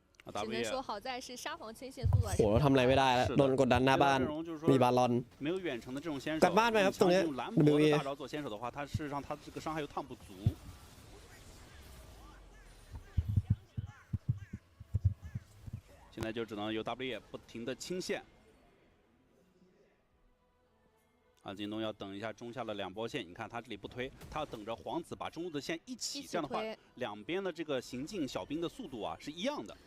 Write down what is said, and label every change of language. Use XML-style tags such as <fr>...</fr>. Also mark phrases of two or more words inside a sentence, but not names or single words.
<zh>只能说好在是杀防牵线速度还是。</zh> <th>โหเราทำอะไรไม่ได้แล้วโดนกดดันหน้าบ้านมีบาลอนกลับบ้านไปครับตรงนี้ WE</th> <zh>大招做先手的话，他事实上他这个伤害又烫不足。现在就只能由 WE 不停的清线。啊，京东要等一下中下的2波线，你看他这里不推，他要等着皇子把中路的线一起，这样的话，两边的这个行进小兵的速度啊是一样的。</zh>